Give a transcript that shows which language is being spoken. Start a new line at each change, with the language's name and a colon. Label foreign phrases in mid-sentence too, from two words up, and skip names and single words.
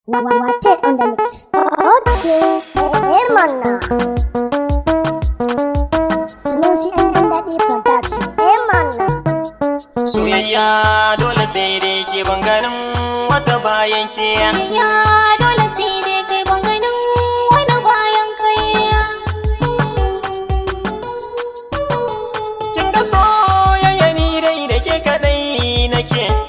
English: Wa-, wa-, Wate on the mix.
Hausa: Okay, eh, eh, mana.
English: Sunusi and Gandhi production.
Hausa: Eh, mana. Soyayya dole sai dai ke ban ganin wata bayan ke. Soyayya dole sai dai kai ban ganin wani bayan kai. Kin ga soyayya ni dai da ke kaɗai nake.